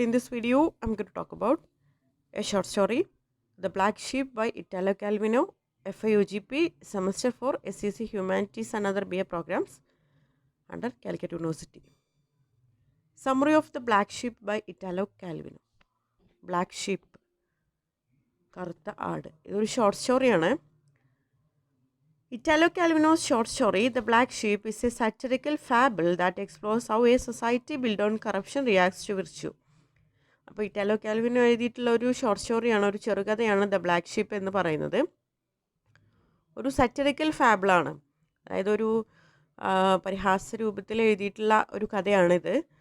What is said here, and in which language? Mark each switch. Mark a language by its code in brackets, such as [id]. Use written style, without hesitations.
[en] In this video, I'm going to talk about a short story, The Black Sheep by Italo Calvino, FIUGP, Semester 4, SCC Humanities and Other BA programs under Calicut University. Summary of The Black Sheep by Italo Calvino. [ml] Black Sheep, കറുത്ത ആട്. ഇതൊരു short സ്റ്റോറിയാണ്. [en] Italo Calvino's short story, The Black Sheep, is a satirical fable that explores how a society built on corruption reacts to virtue. [ml] അപ്പോൾ Italo Calvino എഴുതിയിട്ടുള്ള ഒരു short സ്റ്റോറിയാണ്, ഒരു ചെറുകഥയാണ് the black sheep എന്ന് പറയുന്നത്. ഒരു സാറ്ററിക്കൽ ഫാബിളാണ്, അതായത് ഒരു പരിഹാസ രൂപത്തിൽ എഴുതിയിട്ടുള്ള ഒരു കഥയാണിത്.